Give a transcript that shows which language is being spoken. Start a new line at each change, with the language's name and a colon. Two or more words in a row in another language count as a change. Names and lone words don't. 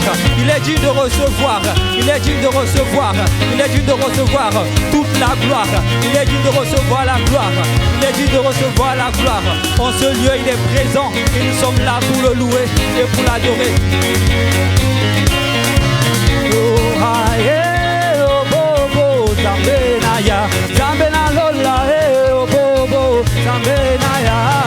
French: Il est digne de recevoir, il est digne de recevoir, il est digne de recevoir toute la gloire. Il est digne de recevoir la gloire, il est digne de recevoir la gloire. En ce lieu, il est présent et nous sommes là pour le louer et pour l'adorer. Oh, aïe,
Lingala: oh, bobo, Zambenaya, Zambena Lola, oh, bobo, Zambenaya.